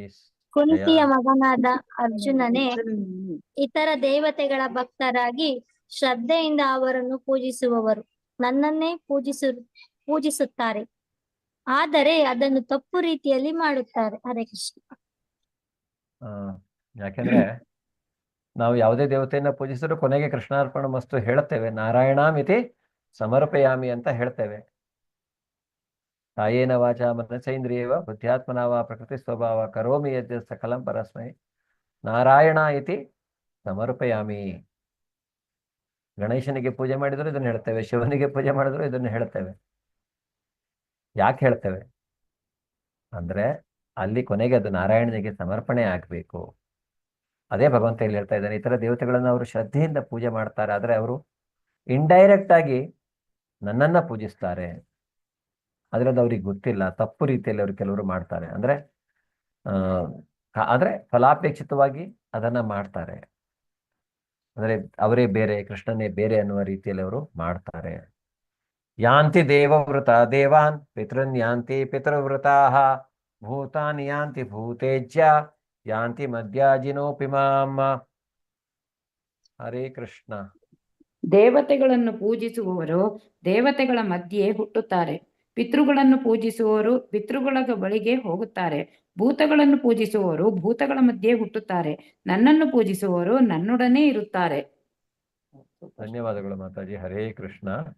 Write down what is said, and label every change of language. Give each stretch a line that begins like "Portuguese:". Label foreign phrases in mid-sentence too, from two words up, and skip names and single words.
Kannada: ಕುಂತಿಯ ಮಗನಾದ ಅರ್ಜುನನೇ, ಇತರ ದೇವತೆಗಳ ಭಕ್ತರಾಗಿ ಶ್ರದ್ಧೆಯಿಂದ ಅವರನ್ನು ಪೂಜಿಸುವವರು ನನ್ನನ್ನೇ ಪೂಜಿಸುತ್ತಾರೆ, ಆದರೆ ಅದನ್ನು ತಪ್ಪು ರೀತಿಯಲ್ಲಿ ಮಾಡುತ್ತಾರೆ. ಹರೇ ಕೃಷ್ಣ. ಯಾಕೆಂದ್ರೆ ನಾವು ಯಾವುದೇ ದೇವತೆಯನ್ನ ಪೂಜಿಸಿದ್ರು ಕೊನೆಗೆ
Sanskrit: ಕೃಷ್ಣಾರ್ಪಣ ಮಸ್ತು
Kannada: ಹೇಳ್ತೇವೆ,
Sanskrit: ನಾರಾಯಣಾಮಿತಿ ಸಮರ್ಪಯಾಮಿ
Kannada: ಅಂತ ಹೇಳ್ತೇವೆ.
Sanskrit: ಕಾಯೇನ ವಾಚ ಮನಸೇಂದ್ರಿಯವ ಬುದ್ಧ್ಯಾತ್ಮನಾವ ಪ್ರಕೃತಿ ಸ್ವಭಾವ ಕರೋಮಿ ಯದ್ಯ ಸಕಲಂ ಪರಸ್ಮೈ ನಾರಾಯಣ ಇತಿ ಸಮರ್ಪಯಾಮಿ.
Kannada: ಗಣೇಶನಿಗೆ ಪೂಜೆ ಮಾಡಿದ್ರು ಇದನ್ನು ಹೇಳ್ತೇವೆ, ಶಿವನಿಗೆ ಪೂಜೆ ಮಾಡಿದ್ರು ಇದನ್ನು ಹೇಳ್ತೇವೆ. ಯಾಕೆ ಹೇಳ್ತೇವೆ ಅಂದ್ರೆ ಅಲ್ಲಿ ಕೊನೆಗೆ ಅದು ನಾರಾಯಣನಿಗೆ ಸಮರ್ಪಣೆ ಆಗ್ಬೇಕು. ಅದೇ ಭಗವಂತ ಇಲ್ಲಿ ಹೇಳ್ತಾ ಇದ್ದಾನೆ. ಇತರ ದೇವತೆಗಳನ್ನು ಅವರು ಶ್ರದ್ಧೆಯಿಂದ ಪೂಜೆ ಮಾಡ್ತಾರೆ, ಆದ್ರೆ ಅವರು ಇಂಡೈರೆಕ್ಟ್ ಆಗಿ ನನ್ನನ್ನ ಪೂಜಿಸ್ತಾರೆ. ಅದ್ರದ್ದು ಅವ್ರಿಗೆ ಗೊತ್ತಿಲ್ಲ, ತಪ್ಪು ರೀತಿಯಲ್ಲಿ ಅವರು ಕೆಲವರು ಮಾಡ್ತಾರೆ. ಆದ್ರೆ ಫಲಾಪೇಕ್ಷಿತವಾಗಿ ಅದನ್ನ ಮಾಡ್ತಾರೆ. ಅಂದ್ರೆ ಅವರೇ ಬೇರೆ, ಕೃಷ್ಣನೇ ಬೇರೆ ಅನ್ನುವ ರೀತಿಯಲ್ಲಿ ಅವರು ಮಾಡ್ತಾರೆ.
Sanskrit: ಯಾಂತಿ ದೇವವೃತ ದೇವಾನ್ ಪಿತೃನ್ ಯಾಂತಿ ಪಿತೃವೃತಾಃ ಭೂತಾನಿ ಯಾಂತಿ ಭೂತೇಜ್ಯ ಯಾಂತಿ ಮಧ್ಯಾಜಿನೋಪಿ ಮಾಂ.
Kannada: ಹರೇ ಕೃಷ್ಣ. ದೇವತೆಗಳನ್ನು ಪೂಜಿಸುವವರು ದೇವತೆಗಳ ಮಧ್ಯೆ ಹುಟ್ಟುತ್ತಾರೆ, ಪಿತೃಗಳನ್ನು ಪೂಜಿಸುವವರು ಪಿತೃಗಳ ಬಳಿಗೆ ಹೋಗುತ್ತಾರೆ, ಭೂತಗಳನ್ನು ಪೂಜಿಸುವವರು ಭೂತಗಳ ಮಧ್ಯೆ ಹುಟ್ಟುತ್ತಾರೆ, ನನ್ನನ್ನು ಪೂಜಿಸುವವರು ನನ್ನೊಡನೆ ಇರುತ್ತಾರೆ. ಧನ್ಯವಾದಗಳು ಮಾತಾಜಿ. ಹರೇ ಕೃಷ್ಣ.